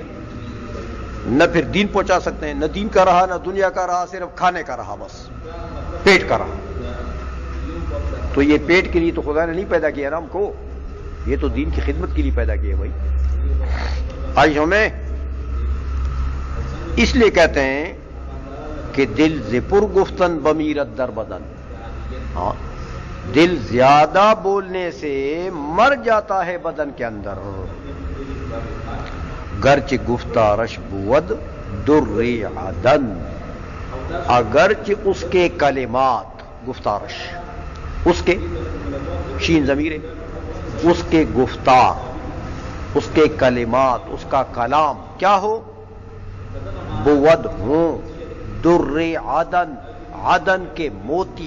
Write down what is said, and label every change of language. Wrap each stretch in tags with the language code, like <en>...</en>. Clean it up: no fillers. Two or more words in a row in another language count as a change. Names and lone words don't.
<ur>نہ پھر دین پہنچا سکتے ہیں، نہ دین کا رہا، نہ دنیا کا رہا، صرف کھانے کا رہا، بس پیٹ کا رہا. تو یہ پیٹ کے لیے تو خدا نے نہیں پیدا کیا نا ہم کو، یہ تو دین کی خدمت کے لیے پیدا کیا بھائی. آج ہمیں اس لیے کہتے ہیں کہ</ur> <fa>دل زپر گفتن بمیرت در بدن.</fa> <ur>ہاں، دل زیادہ بولنے سے مر جاتا ہے بدن کے اندر.</ur> <fa>گرچہ گفتارش بود در عدن،</fa> <ur>اگرچہ اس کے کلمات، گفتارش اس کے شین ضمیر ہے، اس کے گفتار، اس کے کلمات، اس کا کلام کیا ہو، بود ہوں</ur> <fa>در عدن،</fa> <ur>عدن کے موتی.</ur>